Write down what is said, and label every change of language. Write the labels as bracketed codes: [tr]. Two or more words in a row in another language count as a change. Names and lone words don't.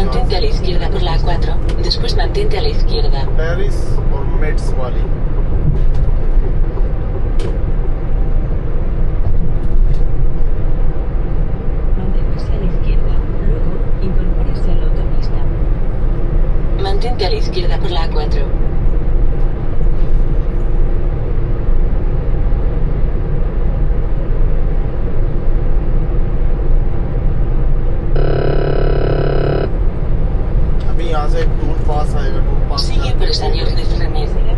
[es] Mantente a la izquierda por la A4. Después mantente a la izquierda. [hi] पेरिस और मेट्स वाली। [es] Manténgase a la izquierda. Luego, incorpórese a la autopista. Mantente a la izquierda por la A4. [hi] अभी यहाँ से एक [en] toll pass [hi] आएगा, [en] toll pass [es] Sigue por San Jordi Fernández.